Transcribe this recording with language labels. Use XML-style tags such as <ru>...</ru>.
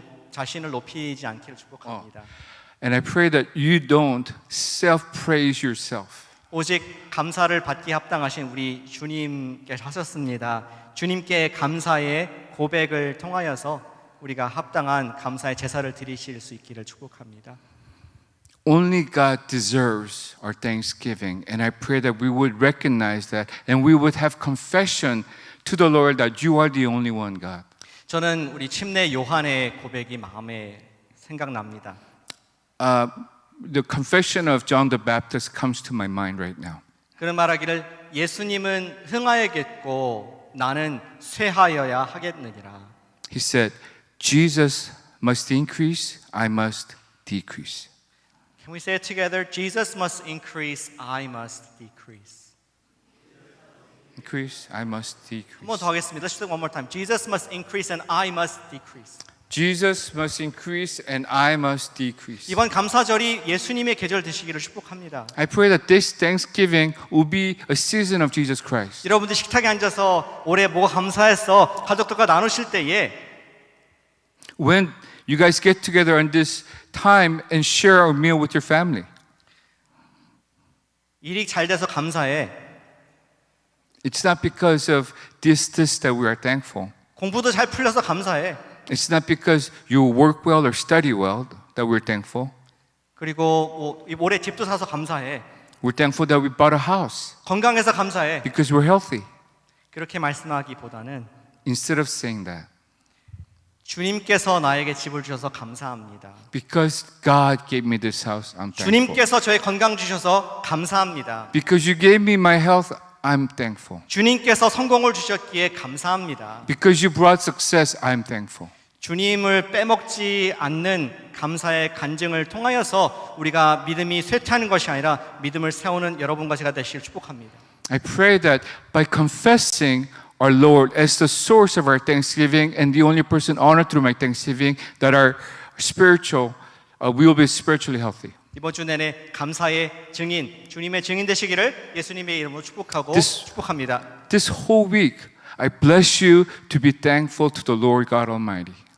<ko>자신을 높이지 않기를 축복합니다.</ko> <en>And I pray that you don't self-praise yourself.</en> <ko>오직 감사를 받기 합당하신 우리 주님께서 하셨습니다. 주님께 감사의 고백을 통하여서 우리가 합당한 감사의 제사를 드리실 수 있기를 축복합니다.</ko> <en>Only God deserves our thanksgiving, and I pray that we would recognize that and we would have confession to the Lord that you are the only one God.</en> <ko>저는 우리 침례 요한의 고백이 마음에 생각납니다.</ko> <en>The confession of John the Baptist comes to my mind right now.</en> <ko>그런 말하기를 예수님은 흥하여겠고 나는 쇠하여야 하겠느니라.</ko> <en>He said, Jesus must increase, I must decrease. Can we say it together? Jesus must increase, I must decrease. Increase, I must</en> <ko>한 번</ko> <en>decrease.</en> <ko>더 하겠습니다.</ko> <en>Let's do it one more time. Jesus must increase and I must decrease. Jesus must increase and I must decrease.</en> <ko>이번 감사절이 예수님의 계절 되시기를 축복합니다.</ko> <en>I pray that this Thanksgiving will be a season of Jesus Christ.</en> <ko>여러분들 식탁에 앉아서 올해 뭐가 감사했어 가족들과 나누실 때에</ko> <en>When you guys get together on this time and share a meal with your family.</en> <ko>일이 잘 돼서 감사해.</ko> <en>It's not because of this that we are thankful.</en> <ko>공부도 잘 풀려서 감사해.</ko> <en>It's not because you work well or study well that we're thankful.</en> <ko>그리고 올해 집도 사서 감사해.</ko> <en>We're thankful that we bought a house</en> <ko>건강해서 감사해.</ko> <en>because we're healthy.</en> <ko>그렇게 말씀하기보다는</ko> <en>Instead of saying that,</en> <ko>주님께서 나에게 집을 주셔서 감사합니다.</ko> <en>because God gave me this house, I'm thankful.</en> <ko>주님께서 저의 건강 주셔서 감사합니다.</ko> <en>Because you gave me my health, I'm thankful.</en> <ko>주님께서 성공을 주셨기에 감사합니다.</ko> <en>Because you brought success, I'm thankful.</en> <ko>주님을 빼먹지 않는 감사의 간증을 통하여서 우리가 믿음이 쇠퇴하는 것이 아니라 믿음을 세우는 여러분과 제가 되시길 축복합니다.</ko> <en>I pray that by confessing our Lord as the source of our thanksgiving and the only person honored through my thanksgiving, that our spiritual, we will be spiritually healthy.</en> <ko>이번 주 내내 감사의 증인, 주님의 증인 되시기를 예수님의 이름으로 축복하고</ko> <en>This-</en> <ko>축복합니다.</ko> <en>This whole week, I bless you to be thankful to the Lord God Almighty.</en>